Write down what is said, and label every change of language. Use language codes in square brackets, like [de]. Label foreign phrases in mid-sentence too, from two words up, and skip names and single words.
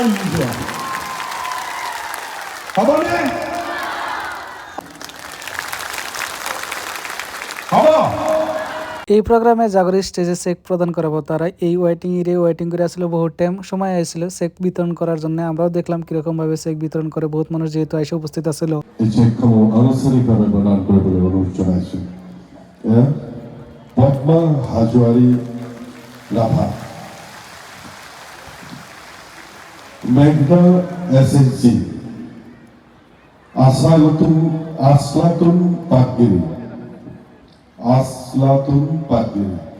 [bn] এই প্রোগ্রামে জাগর স্টেজে চেক প্রদান করাবো, তারা এই ওয়েটিং করে আসলে বহুত টাইম সময় আসছিল চেক বিতরণ করার জন্য। আমরাও দেখলাম কিরকম ভাবে চেক বিতরণ করে, বহুত মানুষ যেহেতু এসে উপস্থিত আছিল। [as] আনুষ্ঠানিকভাৱে প্ৰদান কৰিবলৈ অনুৰোধ জনাইছো। পদ্মা হাজোৱাৰী ৰাভা, মেঘনা SSG, আসলাতুন পাটগিৰি, আসলাতুন পাটগিৰি,